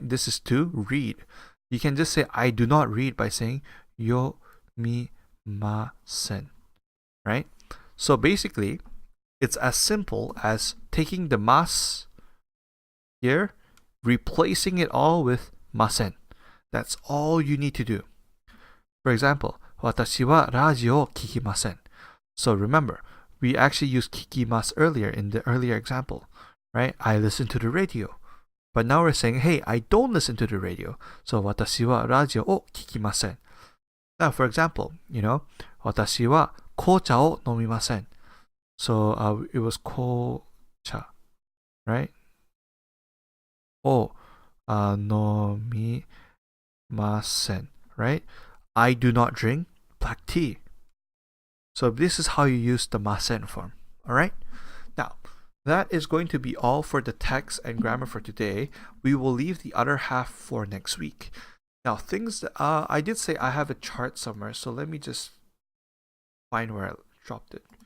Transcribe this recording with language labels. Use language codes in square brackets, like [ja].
[en] This is to read. You can just say I do not read by saying 読みません, right? So basically, it's as simple as taking the mas here, replacing it all with ません. That's all you need to do. For example, [ja] 私はラジオを聞きません. [en] So remember, we actually used 聞きます earlier in the earlier example, right? I listen to the radio. But now we're saying, hey, I don't listen to the radio. So [ja] 私はラジオを聞きません. [en] Now, for example, you know, [ja] 私は紅茶を飲みません. [en] So it was 紅茶, right? [ja] を飲みません, [en] right? I do not drink black tea. So this is how you use the ません form. Alright? Now, that is going to be all for the text and grammar for today. We will leave the other half for next week. Now, things that, I did say I have a chart somewhere, so let me just find where I dropped it.